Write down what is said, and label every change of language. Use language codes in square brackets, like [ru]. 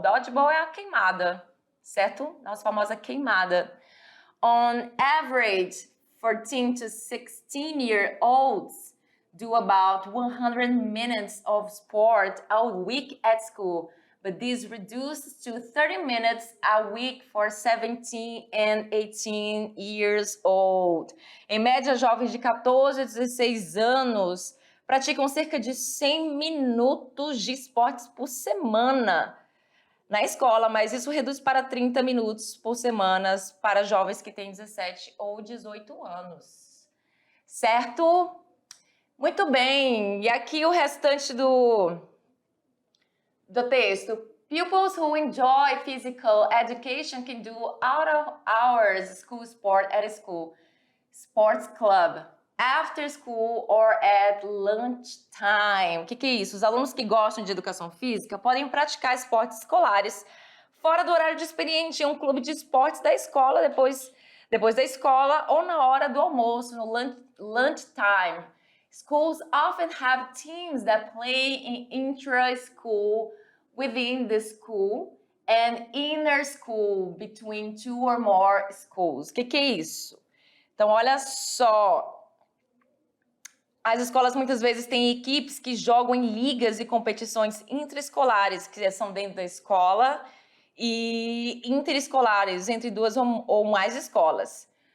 [pt] Dodgeball é a queimada, certo? Nossa famosa queimada. [en] On average, 14 to 16-year-olds do about 100 minutes of sport a week at school, but this reduces to 30 minutes a week for 17 and 18 years old. [pt] Em média, jovens de 14 a 16 anos praticam cerca de 100 minutos de esportes por semana na escola, mas isso reduz para 30 minutos por semana para jovens que têm 17 ou 18 anos. Certo? Muito bem. E aqui o restante do texto. [en] Pupils who enjoy physical education can do out of hours school sport at a school, sports club, after school or at lunchtime. [pt] O que é isso? Os alunos que gostam de educação física podem praticar esportes escolares fora do horário de expediente em um clube de esportes da escola, depois da escola ou na hora do almoço, no lunchtime. [en] Schools often have teams that play in intra-school, within the school, and inter-school, between two or more schools. [pt] O que é isso? Então, olha só. As escolas muitas vezes têm equipes que jogam em ligas e competições intraescolares, que são dentro da escola, e interescolares, entre duas ou mais escolas.